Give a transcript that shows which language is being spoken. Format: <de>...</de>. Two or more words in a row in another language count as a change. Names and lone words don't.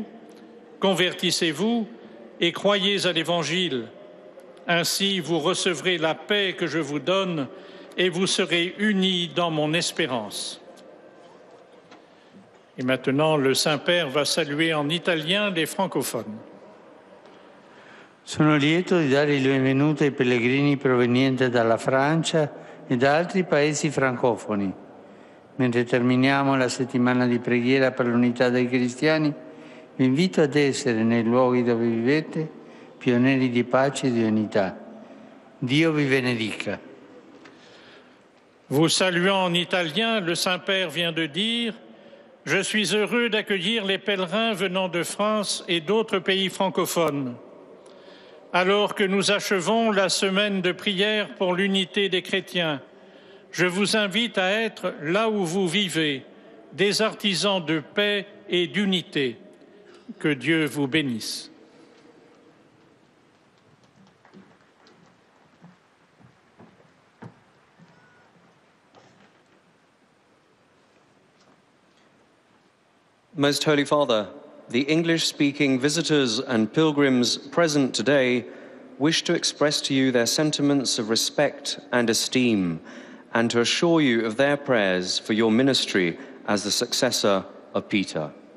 <fr>Convertissez-vous et croyez à l'Évangile. Ainsi, vous recevrez la paix que je vous donne et vous serez unis dans mon espérance. Et maintenant, le Saint-Père va saluer en italien les francophones.</fr> <it>Sono lieto di dare il benvenuto ai pellegrini provenienti dalla Francia e da altri paesi francofoni. Mentre terminiamo la settimana di preghiera per l'unità dei cristiani, vi invito ad essere nei luoghi dove vivete pionieri di pace e di unità. Dio vi benedica.</it> <fr>Vous saluant en italien, le Saint-Père vient de dire « Je suis heureux d'accueillir les pèlerins venant de France et d'autres pays francophones. Alors que nous achevons la semaine de prière pour l'unité des chrétiens, je vous invite à être là où vous vivez, des artisans de paix et d'unité. Que Dieu vous bénisse. »</fr> <en>Most Holy Father, the English-speaking visitors and pilgrims present today wish to express to you their sentiments of respect and esteem, and to assure you of their prayers for your ministry as the successor of Peter.</en>